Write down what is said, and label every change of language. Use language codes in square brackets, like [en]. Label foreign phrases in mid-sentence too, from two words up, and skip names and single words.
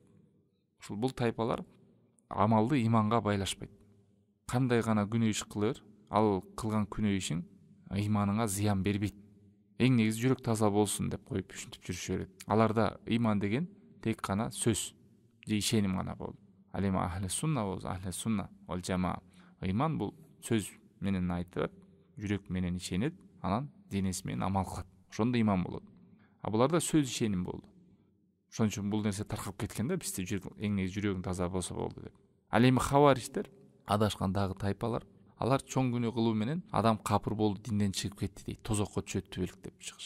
[ky] Ушул бул тайпалар амалды иманга байлашпайт. Кандай гана күнөө иш кылыр, ал кылган күнөө ишин ыйманыңа зыян бербейт. Эң негизи жүрөк таза болсун деп коюп ушинтип жүрүшө берет. Аларда ыйман деген тек гана сөз же ишеним гана болду. Ал эми [ar] أهل السنة [ky] болсо, [ar] أهل السنة والجماعة, [ky] ыйман бул сөз менен айтылат, жүрөк менен ишенет, анан денеси менен амал кылат. Ошондо ыйман болот. А буларда сөз ишеним болду. Ошон үчүн бул нерсе таркап кеткен да, бизде эң негизи жүрөгүң таза болсо болду деп. Ал эми хавариштер, адашкан дагы тайпалар, алар чоң күнөө кылуу менен адам капыр болду, динден чыгып кетти дейт, тозокко түшөт түбөлүк деп чыгышат.